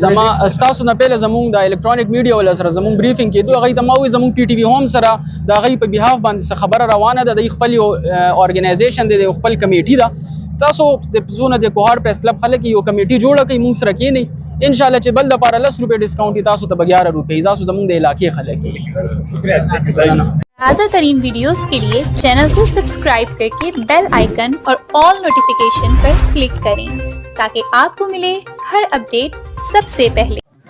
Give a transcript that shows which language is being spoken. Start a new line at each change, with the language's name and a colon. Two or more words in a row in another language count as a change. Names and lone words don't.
Pashto: زما ستاسو نه پهله زمونږ د
English: electronic media
Pashto: ولا سره زمونږ بریفینګ کېدو، هغوی ته ما وویل زمونږ PTV هوم سره د هغوی په بیهاف باندې څه خبره روانه ده، د خپل یو ارګنایزیشن دی، د خپل کمیټي ده. تاسو د زونه د کوهاټ پریس کلب خلک یو کمیټي جوړه کړئ، مونږ سره کېنئ انشاءالله چې بل دپاره 10 روپۍ ډسکاؤنټ تاسو ته به 11 روپۍ، تاسو زمونږ د علاقې خلک یې.
Urdu: شکریہ. تازہ ترین ویڈیوز کے لیے چینل کو سبسکرائب کر کے
English: bell icon
Urdu: اور
English: all notification
Urdu: پر کلک کریں تاکہ آپ کو ملے ہر اپڈیٹ سب سے پہلے.